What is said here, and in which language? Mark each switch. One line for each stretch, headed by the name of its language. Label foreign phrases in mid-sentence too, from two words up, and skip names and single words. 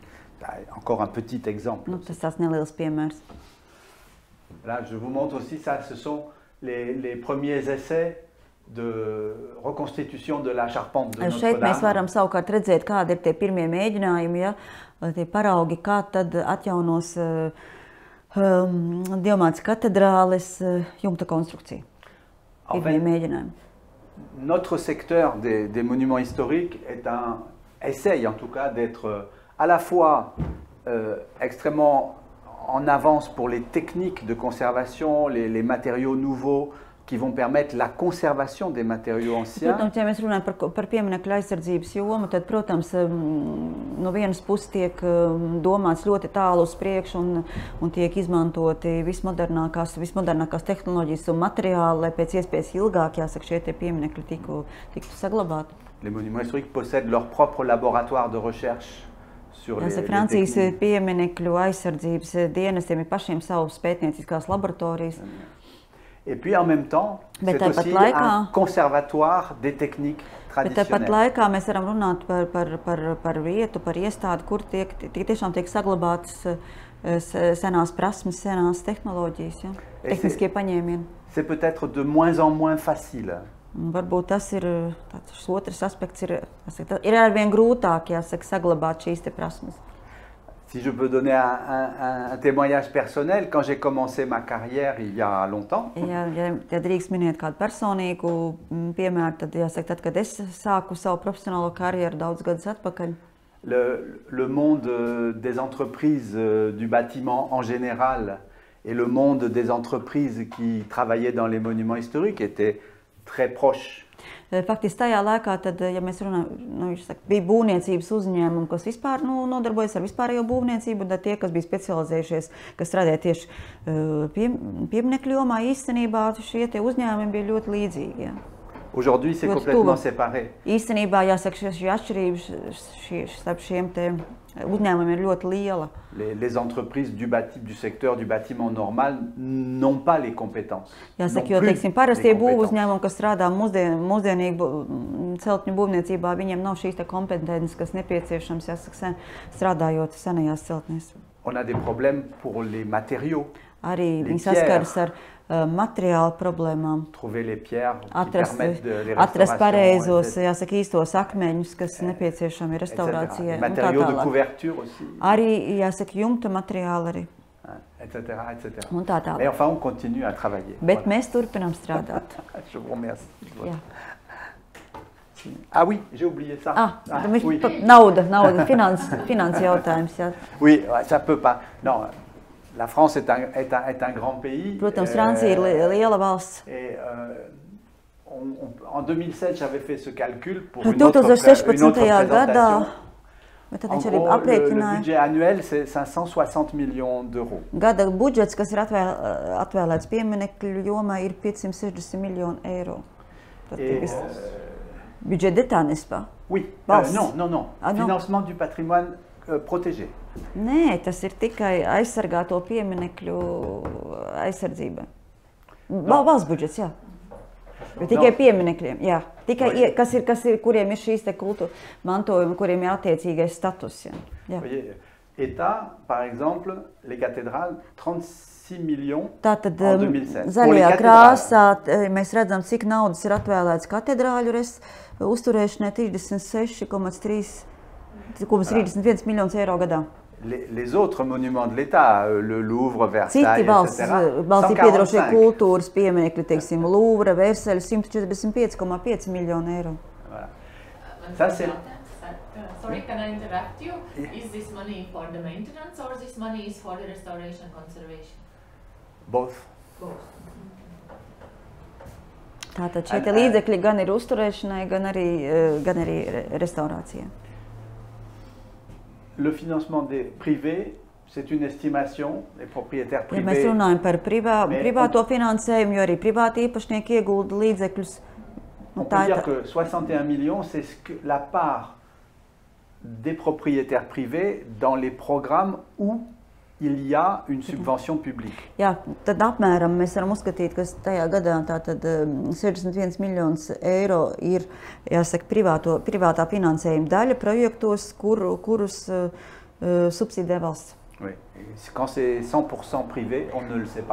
French: Encore un petit exemple.
Latvian: Tas tāds neliels piemērs.
French: Là, je vous montre aussi ça, ce sont les premiers essais de reconstitution de la charpente de Notre-Dame.
Latvian: Šeit mēs varam savukārt redzēt, kādi ir tie pirmie mēģinājumi, ja, tie paraugi, kā tad atjaunos Dievmātes katedrāles jumta konstrukcija. Pirmie mēģinājumi.
French: Notre secteur des monuments historiques essaye en tout cas d'être à la fois extrêmement en avance pour les techniques de conservation, les matériaux nouveaux qui vont permettre la conservation des matériaux anciens.
Latvian: Protams, ja mēs runājam par pieminekļu aizsardzības jomu, tad, protams, no vienas puses tiek domāts ļoti tālu uz priekšu un tiek izmantoti vismodernākās tehnoloģijas un materiāli, lai pēc iespējas ilgāk, jāsaka, šie tie pieminekļi tiktu saglabāti.
French: Les monuments historiques possèdent leur propre laboratoire de recherche.
Latvian: Francijas pieminekļu aizsardzības dienestiem ir pašiem savas pētnieciskās laboratorijas.
French: Et puis en même temps, c'est aussi un conservatoire des techniques traditionnelles.
Latvian: Bet tāpat laikā mēs varam runāt par vietu, par iestādi, kur tiešām tiek saglabātas senās prasmes, senās tehnoloģijas, ja? Tehniskie paņēmieni.
French: C'est peut-être de moins en moins facile.
Latvian: Varbūt tas ir tāds otrs aspekts, ir arvien grūtāk, jāsaka, saglabāt šīs te prasmes.
French: Si je peux donner un témoignage personnel, quand j'ai commencé ma carrière il y a longtemps.
Latvian: Ja drīkst minēt kādu personīgu piemēru, tad jāsaka, tad, kad es sāku savu profesionālo karjeru daudz gadus atpakaļ.
French: Le monde des entreprises du bâtiment en général et le monde des entreprises qui travaillaient dans les monuments historiques étaient très proches.
Latvian: Faktiski tajā laikā, tad, ja mēs runājam, bija būvniecības uzņēmumi, kas vispār nodarbojas ar vispārējo būvniecību, un tie, kas bija specializējušies, kas strādāja tieši pieminekļu jomā, īstenībā šie tie uzņēmumi bija ļoti līdzīgi. Ja.
French: Aujourd'hui, c'est complètement séparé.
Latvian: Īstenībā, jāsaka, šī atšķirība starp šiem te uzņēmumiem ir ļoti liela.
French: Les entreprises du secteur du bâtiment normal n'ont pas les compétences.
Latvian: Jāsaka, jo, teiksim, parastie būvu uzņēmumi, kas strādā mūsdienīgu celtņu būvniecībā, viņiem nav šīs te kompetences, kas nepieciešams, jāsaka, strādājot senajās celtnēs.
French: On a des problèmes pour les matériaux.
Latvian: Arī viņi saskaras ar materiālu problēmām.
French: Trouver les pierres qui permettent de les
Latvian: atrast pareizos, jāsaka, īstos akmeņus, kas nepieciešami restaurācijai.
French: Matériaux de couverture aussi.
Latvian: Arī, jāsaka, jumta materiāli arī.
French: Etc.
Latvian: Un tā tālāk.
French: Mais enfin, on continue à travailler.
Latvian: Bet mēs turpinām strādāt.
French: Je vous remercie.
Latvian: Jā.
French: Ah oui, j'ai oublié ça. Oui.
Latvian: Nauda, finanses jautājums. Jā.
French: Oui, ça peut pas. Non. La France est un grand pays.
Latvian: Protams, Francija ir liela valsts.
French: Et en 2007, j'avais fait ce calcul pour une autre présentation. En gros, le budget annuel, c'est 560 millions d'euros.
Latvian: Gada budžets, kas ir atvēlēts pieminekļu jomai, ir 560 miljonu eiro.
French: Budget d'État, n'est-ce pas? Oui. Non. Financement du patrimoine protégé.
Latvian: Nē, tas ir tikai aizsargāto pieminekļu aizsardzībai. Valsts budžets, jā. Bet tikai pieminekļiem, jā. Tikai, kuriem ir šīs te kultūra mantojumi, kuriem ir attiecīgais status. Jā.
French: État, par exemple, les cathédrales, 36 millions
Latvian: Tātad,
French: en 2007.
Latvian: Zaļajā krāsā mēs redzam, cik naudas ir atvēlēts katedrāļu uzturēšanai 36,31 miljonus eiro gadā.
French: Les autres monuments de l'État, le Louvre, Versailles, etc.
Latvian: Valstī piedarošie kultūras pieminekļi, teiksim, Louvre, Versailles, 145,5 miljonu eiro.
French: Voilà. Ça, c'est...
English: Sorry, can I interrupt you? Is this money for the maintenance or this money is for the restoration and conservation? Both.
Latvian: Tātad šie līdzekļi gan ir uzturēšanai, gan arī restaurācijai.
French: Le financement des privés, c'est une estimation des propriétaires privés.
Latvian: Ja mēs runājam par privāto finansējumu, jo arī privāti īpašnieki iegulda līdzekļus.
French: On peut dire que 61 millions, c'est la part des propriétaires privés dans les programmes où il y a une subvention publique.
Latvian: Jā, tad apmēram mēs varam uzskatīt, ka tajā gadā tātad 61 miljonus eiro ir, jāsaka, privātā finansējuma daļa projektos, kurus subsidē valsts.
French: Oui. Quand c'est 100% privé, on ne le sait pas.